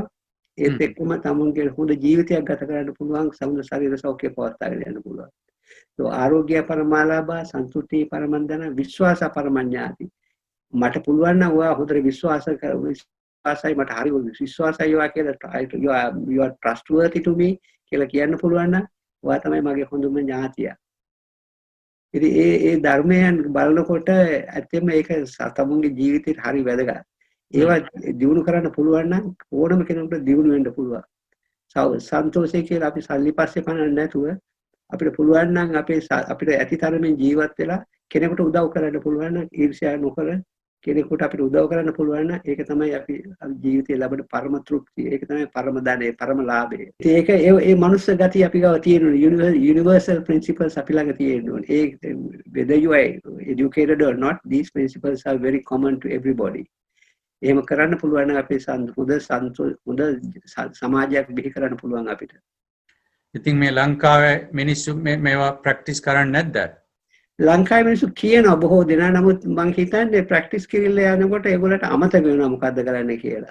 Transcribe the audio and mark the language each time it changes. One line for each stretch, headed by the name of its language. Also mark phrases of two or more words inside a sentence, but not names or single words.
Sinhala: ඒත් එක්කම තමුන්ගේ හොඳ ජීවිතයක් ගත කරන්න පුළුවන්. සමුද ශරීර සෞඛ්‍ය පවත්වාගෙන යන්න පුළුවන්. તો
Pali: ආරෝග්‍ය පරමාලාභ, සන්තුට්ටි පරමන්දන, විශ්වාස පරමඤ්ඤාති.
Sinhala: මට පුළුවන් නම් ඔයා හොඳට විශ්වාසයි මට හරි විශ්වාසයි ඔයා කියලා
English: you are trustworthy to me
Sinhala: කියලා කියන්න පුළුවන් නම් ඔයා තමයි මගේ හොඳම ඥාතියා. ඉතින් ඒ ධර්මයන් බලනකොට ඇත්තෙම ඒක තමුන්ගේ ජීවිතේට හරි වැදගත්. ඒවා දිනු කරන්න පුළුවන් නම් ඕනම කෙනෙකුට දිනු වෙන්න පුළුවන්. සන්තෝෂය කියලා අපි සල්ලි පස්සේ පනන්න නැතුව අපිට පුළුවන් නම් අපිට ඇතිතරමින් ජීවත් වෙලා කෙනෙකුට උදව් කරන්න පුළුවන් නම් ඊර්ෂ්‍යා නොකර කෙනෙකුට අපිට උදව් කරන්න පුළුවන් නම් ඒක තමයි අපි ජීවිතේ ලැබෙන පරම තෘප්තිය. ඒක තමයි පරම ධනය, පරම ලාභය. ඒක ඒ මනුස්ස ගතිය අපි ගාව තියෙනවා.
English: Universal principles
Sinhala: අපි ළඟ තියෙනවා.
English: ඒ whether you are educated or not, these principles are very common to everybody.
Sinhala: එහෙම කරන්න පුළුවන් නම් අපේ හොඳ සමාජයක් බිහි කරන්න පුළුවන් අපිට. ඉතින් මේ ලංකාවේ මිනිස්සු මේවා ප්‍රැක්ටිස් කරන්නේ නැද්ද? ලංකාවේ මිනිස්සු කියනවා බොහෝ දෙනා. නමුත් මම හිතන්නේ ප්‍රැක්ටිස් කිරිල්ල යනකොට ඒගොල්ලන්ට අමතක වෙනවා මොකද්ද කරන්න කියලා.